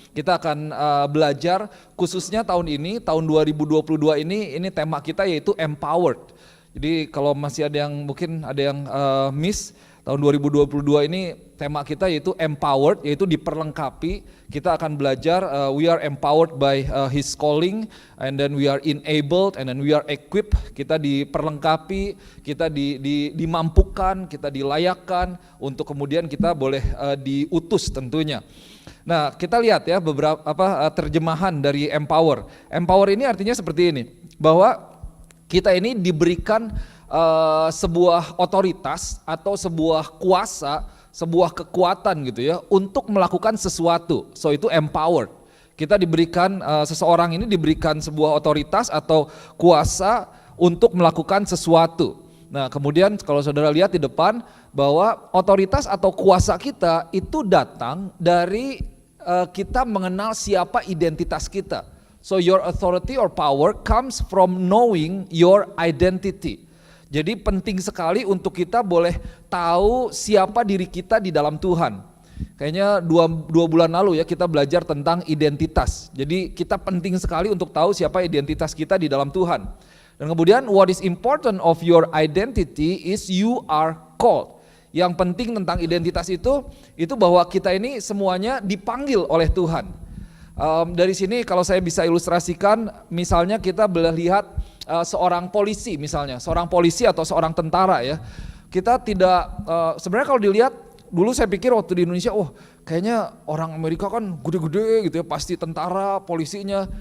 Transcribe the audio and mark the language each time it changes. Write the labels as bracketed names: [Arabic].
[Indonesian] Kita akan belajar khususnya tahun ini, tahun 2022 ini tema kita yaitu empowered. Jadi kalau masih ada yang mungkin ada yang miss, tahun 2022 ini tema kita yaitu empowered, yaitu diperlengkapi. Kita akan belajar [English] we are empowered by His calling, and then we are enabled, and then we are equipped. [Indonesian] Kita diperlengkapi, kita dimampukan, kita dilayakkan untuk kemudian kita boleh diutus tentunya. Nah kita lihat ya beberapa terjemahan dari empower. Empower ini artinya seperti ini, bahwa kita ini diberikan sebuah otoritas atau sebuah kuasa, sebuah kekuatan gitu ya untuk melakukan sesuatu. So itu empowered. Kita diberikan seseorang ini diberikan sebuah otoritas atau kuasa untuk melakukan sesuatu. Nah kemudian kalau saudara lihat di depan bahwa otoritas atau kuasa kita itu datang dari kita mengenal siapa identitas kita. [English] So your authority or power comes from knowing your identity. [Indonesian] Jadi penting sekali untuk kita boleh tahu siapa diri kita di dalam Tuhan. Kayaknya dua bulan lalu ya kita belajar tentang identitas. Jadi kita penting sekali untuk tahu siapa identitas kita di dalam Tuhan. Dan kemudian [English] what is important of your identity is you are called. [Indonesian] Yang penting tentang identitas itu bahwa kita ini semuanya dipanggil oleh Tuhan. Dari sini kalau saya bisa ilustrasikan, misalnya kita boleh lihat seorang polisi misalnya, seorang polisi atau seorang tentara ya. Kita tidak, sebenarnya kalau dilihat dulu saya pikir waktu di Indonesia, kayaknya orang Amerika kan gede-gede gitu ya, pasti tentara, polisinya.